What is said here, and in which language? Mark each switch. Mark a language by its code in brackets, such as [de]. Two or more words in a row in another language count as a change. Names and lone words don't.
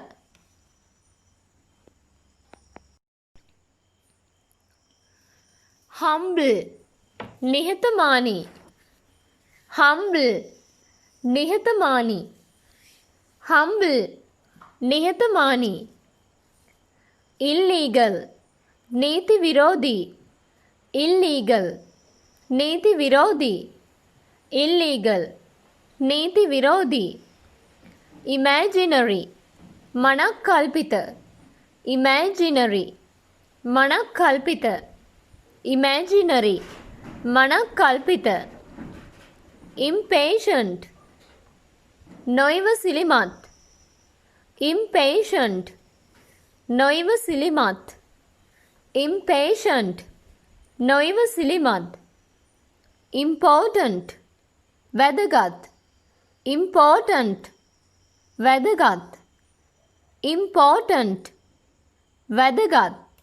[si] humble නිහතමානී humble නිහතමානී humble නිහතමානී illegal නීති විරෝධී illegal නීති විරෝධී illegal නීති විරෝධී imaginary මනක්කල්පිත imaginary මනක්කල්පිත imaginary මනක්කල්පිත impatient නොයිවසිලිමත් impatient නොයිවසිලිමත් impatient නොයිවසිලිමත් important වැදගත් important වැදගත් important වැදගත්